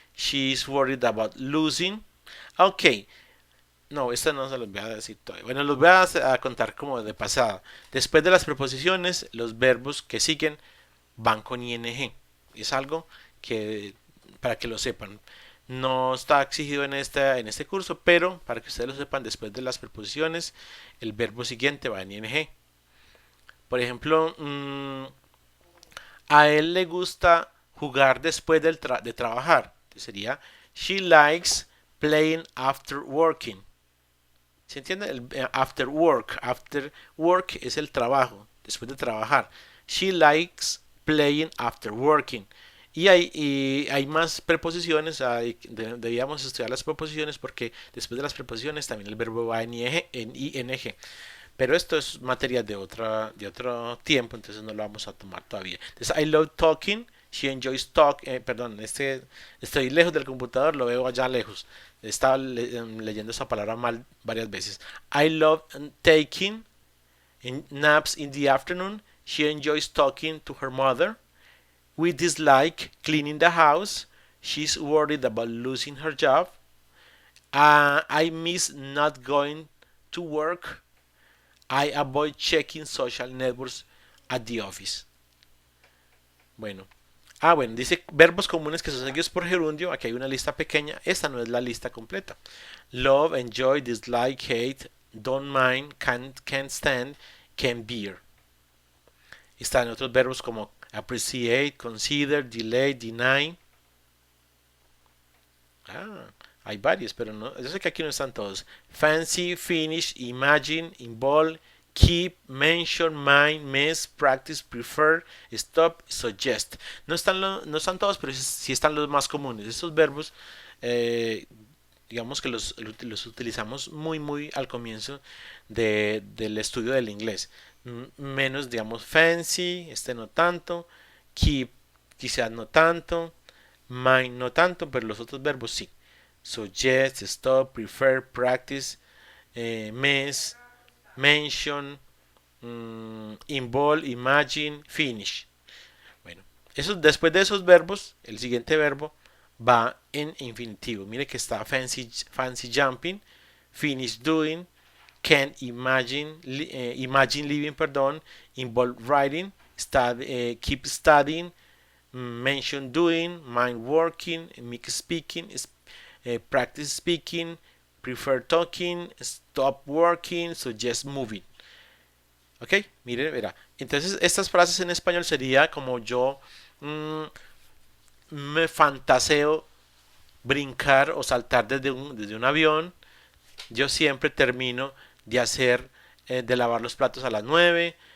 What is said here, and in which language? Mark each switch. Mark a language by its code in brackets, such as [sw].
[en] She's worried about losing. Ok. [es] No, esta no se los voy a decir todavía. Bueno, los voy a contar como de pasada. Después de las preposiciones, los verbos que siguen van con ing. Es algo que para que lo sepan. No está exigido en este curso, pero para que ustedes lo sepan, después de las preposiciones, el verbo siguiente va en ing. Por ejemplo, a él le gusta jugar después de trabajar. Sería, [en] she likes playing after working. [es] ¿Se entiende? [en] After work. After work [es] es el trabajo, después de trabajar. [en] She likes playing after working. [es] Y hay más preposiciones, debíamos estudiar las preposiciones porque después de las preposiciones también el verbo va en ing. Pero esto es materia de otro tiempo, entonces no lo vamos a tomar todavía. Entonces, [en] I love talking, she enjoys talking, [es] perdón, estoy lejos del computador, lo veo allá lejos. Estaba leyendo esa palabra mal varias veces. [en] I love taking naps in the afternoon, she enjoys talking to her mother. We dislike cleaning the house. She's worried about losing her job. I miss not going to work. I avoid checking social networks at the office. [es] Bueno, Ah, bueno, dice verbos comunes que son seguidos por gerundio. Aquí hay una lista pequeña. Esta no es la lista completa. [en] Love, enjoy, dislike, hate, don't mind, can't stand, can bear. [es] Están otros verbos como appreciate, consider, delay, deny. Ah, hay varios, pero no. Yo sé que aquí no están todos. [en] Fancy, finish, imagine, involve, keep, mention, mind, mess, practice, prefer, stop, suggest. [es] No están todos, pero sí están los más comunes. Estos verbos, eh, digamos que los utilizamos muy al comienzo del estudio del inglés. Menos, digamos, fancy, este no tanto, keep quizás no tanto, mind no tanto, pero los otros verbos sí. [en] Suggest, stop, prefer, practice, mess, mention, involve, imagine, finish. [es] Bueno, después de esos verbos, el siguiente verbo va en infinitivo. Mire que está [en] fancy jumping, finish doing, can imagine, imagine living, [es] perdón, [en] involve writing, keep studying, mention doing, mind working, make speaking, practice speaking, prefer talking, stop working, suggest moving. [es] ¿Ok? Mire, verá. Entonces, estas frases en español sería como yo mmm, me fantaseo brincar o saltar desde un avión. Yo siempre termino de lavar los platos a las 9.